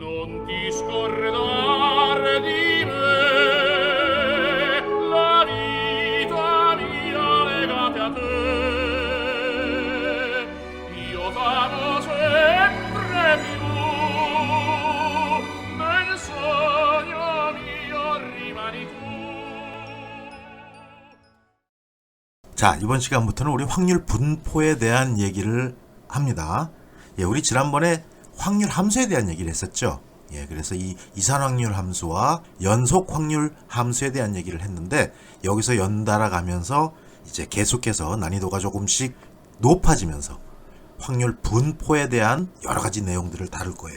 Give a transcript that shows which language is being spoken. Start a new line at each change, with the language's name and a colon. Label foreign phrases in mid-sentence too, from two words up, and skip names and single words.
Italian: non ti scordar di me, la vita mia legate a te. Io t'amo sempre più, nel sogno mio rimani tu.
Korean: 자, 이번 시간부터는 우리 확률 분포에 대한 얘기를 합니다. 예, 우리 지난번에 확률 함수에 대한 얘기를 했었죠. 예, 그래서 이 이산 확률 함수와 연속 확률 함수에 대한 얘기를 했는데, 여기서 연달아 가면서 이제 계속해서 난이도가 조금씩 높아지면서 확률 분포에 대한 여러 가지 내용들을 다룰 거예요.